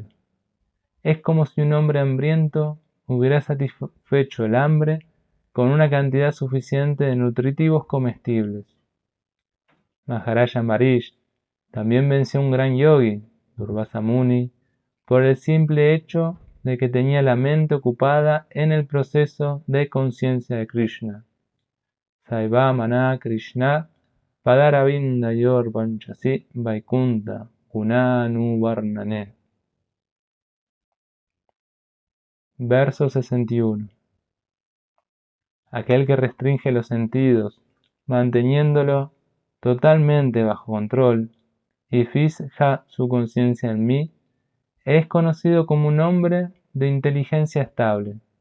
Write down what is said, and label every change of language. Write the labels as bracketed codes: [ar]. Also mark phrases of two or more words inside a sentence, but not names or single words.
[es] Es como si un hombre hambriento hubiera satisfecho el hambre con una cantidad suficiente de nutritivos comestibles. Maharaja Ambarish también venció a un gran yogi, Durvasa Muni, por el simple hecho de que tenía la mente ocupada en el proceso de conciencia de Krishna. [sa] Saiva Mana Krishna Padaravindayor Vanchasi Vaikunta Gunanu Varnane. [es] Verso 61. Aquel que restringe los sentidos, manteniéndolo totalmente bajo control, y fija su conciencia en mí, es conocido como un hombre de inteligencia estable.